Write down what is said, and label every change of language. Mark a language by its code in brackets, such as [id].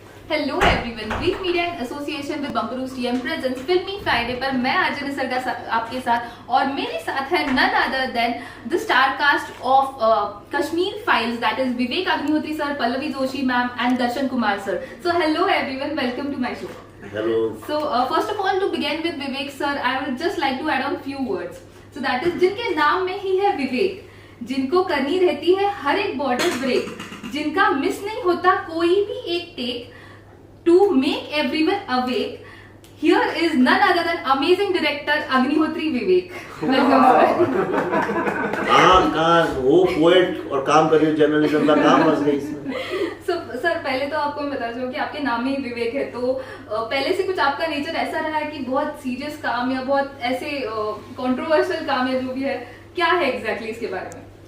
[en] hello everyone, brief media in association with बंकरूस TM presents filmy Friday [hi] पर मैं आर्जन निसर्गा आपके साथ और मेरे साथ है [en] None other than the star cast of Kashmir files, that is Vivek Agnihotri sir, Pallavi Joshi ma'am and Darshan Kumar sir. So hello everyone, welcome to my show. Hello. So first of all, to begin with Vivek sir, I would just like to add on few words. So that is [hi] जिनके नाम में ही है विवेक, जिनको करनी रहती है हर एक border break, जिनका मिस नहीं होता कोई भी एक take, [en] to make everyone awake. Here is none other than amazing director Agnihotri Vivek. Welcome sir. [hi] कहाँ वो पोएट और काम कर रही हूँ जर्नलिज्म का काम फंस गई इसमें. So सर, पहले तो आपको मैं बता दूं कि आपके नाम में ही विवेक है, तो पहले से कुछ आपका नेचर ऐसा रहा है कि बहुत सीरियस काम या बहुत ऐसे कंट्रोवर्शियल काम या जो भी है, क्या है एग्जैक्टली इसके बारे में?